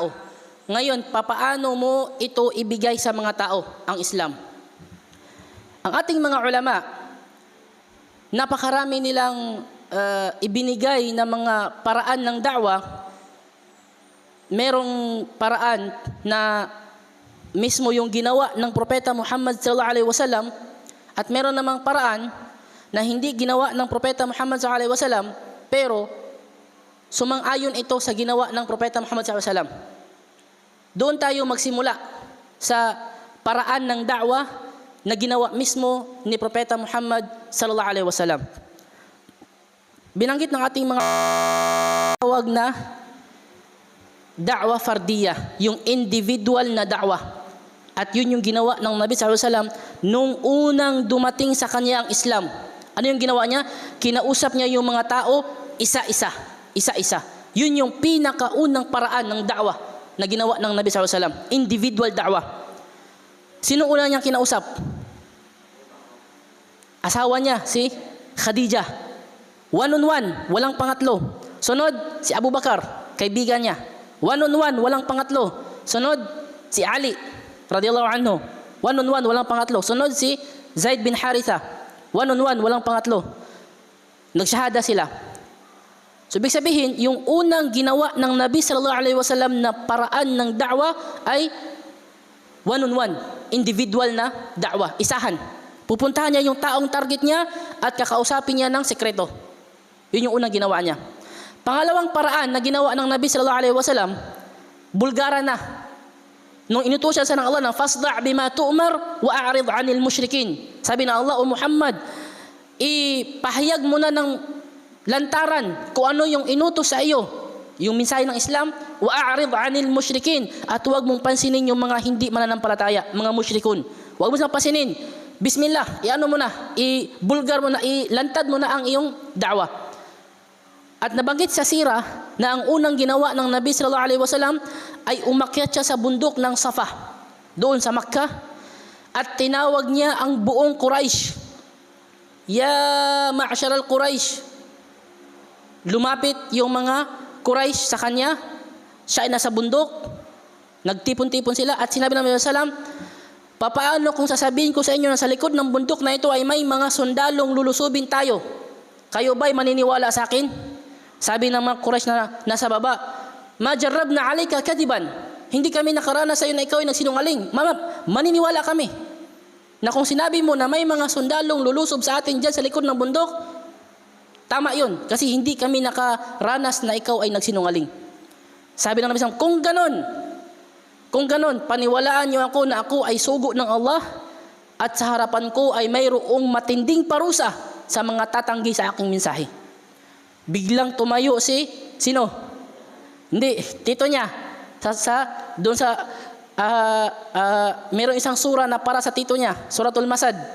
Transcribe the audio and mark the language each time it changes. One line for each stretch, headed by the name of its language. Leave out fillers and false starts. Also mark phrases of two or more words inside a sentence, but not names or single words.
Filipino: Ngayon, papaano mo ito ibigay sa mga tao, ang Islam? Ang ating mga ulama, napakarami nilang ibinigay na mga paraan ng da'wah. Merong paraan na mismo yung ginawa ng Propeta Muhammad
Arabic: صلى الله عليه وسلم,
Filipino: at meron namang paraan na hindi ginawa ng Propeta Muhammad
Arabic: صلى الله عليه وسلم,
Filipino: pero sumang-ayon ito sa ginawa ng Propeta Muhammad
Arabic: صلى الله عليه وسلم.
Filipino: Doon tayo magsimula sa paraan ng da'wa na ginawa mismo ni Propeta Muhammad
Arabic: صلى الله عليه وسلم.
Filipino: Binanggit ng ating mga tawag na
Arabic: دعوة فردية,
Filipino: yung individual na da'wa. At yun yung ginawa ng Nabi
Arabic: صلى الله عليه وسلم
Filipino: nung unang dumating sa kanya ang Islam. Ano yung ginawa niya? Kinausap niya yung mga tao isa-isa, isa-isa. Yun yung pinakaunang paraan ng da'wa na ginawa ng Nabi
Arabic: صلى الله عليه وسلم,
Filipino: individual da'wa. Sino una niyang kinausap? Asawa niya, si Khadijah.
English: One on one,
Filipino: walang pangatlo. Sunod, si Abu Bakar, kaibigan niya.
English: One on one,
Filipino: walang pangatlo. Sunod, si Ali,
Arabic: رضي الله عنه.
English: One on one,
Filipino: walang pangatlo. Sunod, si Zaid bin Haritha.
English: One on one,
Filipino: walang pangatlo. Nagsyahada sila. So, ibig sabihin, yung unang ginawa ng Nabi
Arabic: صلى الله عليه وسلم
Filipino: na paraan ng da'wa ay
English: one on one,
Filipino: individual na da'wa, isahan. Pupuntahan niya yung taong target niya at kakausapin niya ng sekreto. Yun yung unang ginawa niya. Pangalawang paraan na ginawa ng Nabi
Arabic: صلى الله عليه وسلم,
Filipino: bulgara na. Nung inutusan siya ng Allah ng
Arabic: فاصدع بما تؤمر وأعرض عن المشركين.
Filipino: Sabi ng Allah, O Muhammad, ipahayag mo na ng lantaran kung ano yung inutos sa iyo, yung mensahe ng Islam,
Arabic: وأعرض عن المشركين,
Filipino: at huwag mong pansinin yung mga hindi mananampalataya, mga musyrikun. Huwag mo silang pansinin. Bismillah, iano mo na, ibulgar mo na, ilantad mo na ang iyong da'wa. At nabanggit sa sira na ang unang ginawa ng Nabi
Arabic: صلى الله عليه وسلم
Filipino: ay umakyat siya sa bundok ng Safa doon sa Makkah at tinawag niya ang buong Quraysh.
Arabic: يا معشر قريش.
Filipino: Lumapit yung mga Quraysh sa kanya. Siya ay nasa bundok. Nagtipon-tipon sila at sinabi ng Nabi
Arabic: صلى الله عليه وسلم,
Filipino: papaano kung sasabihin ko sa inyo na sa likod ng bundok na ito ay may mga sundalong lulusubin tayo? Kayo ba'y maniniwala sa akin? Sabi ng mga Quraysh na nasa baba,
Arabic: ما جربنا عليك كذبا.
Filipino: Hindi kami nakaranas sa iyo na ikaw ay nagsinungaling. Mama, maniniwala kami na kung sinabi mo na may mga sundalong lulusob sa atin dyan sa likod ng bundok, tama yun. Kasi hindi kami nakaranas na ikaw ay nagsinungaling. Sabi ng Nabi
Arabic: صلى الله عليه وسلم,
Filipino: kung ganon, paniwalaan niyo ako na ako ay sugo ng Allah at sa harapan ko ay mayroong matinding parusa sa mga tatanggi sa aking mensahe. Biglang tumayo si, sino? Hindi, tito niya. Doon sa, mayroong isang sura na para sa tito niya, Suratul Masad.